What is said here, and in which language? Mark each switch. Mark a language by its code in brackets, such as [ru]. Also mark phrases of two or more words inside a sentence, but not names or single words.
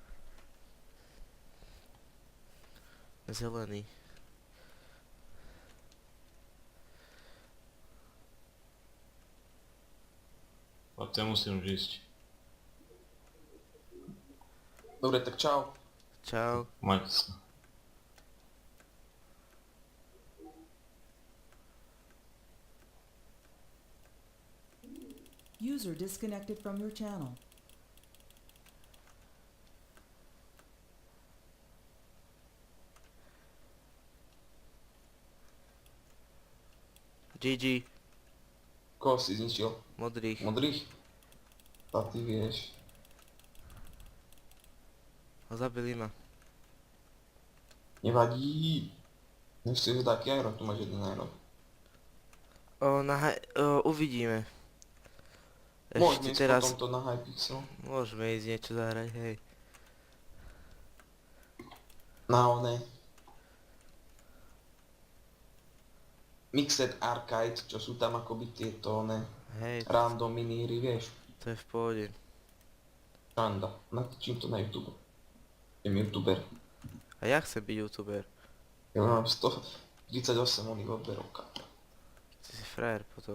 [sk] Zelený. Chlapci, ja musím už ísť. Dobre, tak čau. Čau. Majte sa. [en] User disconnected from your channel. GG. [sk] Koho si zničil? Modrých. Modrých? A ty vieš. A zabili ma. Nevadí. Nechceš taký iron, tu máš jeden iron. Uvidíme. Môžeme Ešte ísť teraz... potom to na Hypixel. Môžeme ísť niečo zahrať, hej. Na one. Mixed Arcade, čo sú tam akoby tieto one. Hej, Random miníry, vieš. to je v pohode. Randa. Natíčim to na YouTube. Jem youtuber. A ja chcem byť youtuber. Ja mám 138 oných odberov, kámo. Ty si frajer potom.